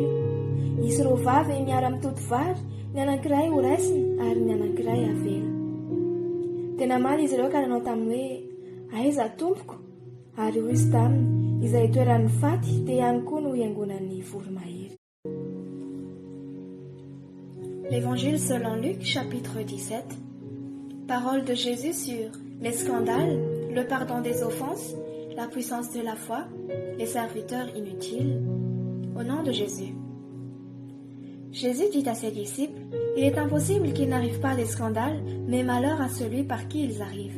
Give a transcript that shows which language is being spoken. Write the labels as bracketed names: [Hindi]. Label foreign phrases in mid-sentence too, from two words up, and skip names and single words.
[Malagasy] Isy ireo vavy miara-mitoto vary, ny anankiray ho raisiny ary ny anankiray havery. Dia namaly izy ireo ka nanao taminy hoe, aiza tompoko? Ary hoy izy taminy, izay toeran'ny faty dia ihany koa no hiangonan'ny voromahery. [French] L'Évangile selon Luc, chapitre 17. Parole de Jésus sur les scandales, le pardon des offenses, la puissance de la foi, les serviteurs inutiles. Au nom de Jésus. Jésus dit à ses disciples, il est impossible qu'il n'arrive pas des scandales, mais malheur à celui par qui ils arrivent.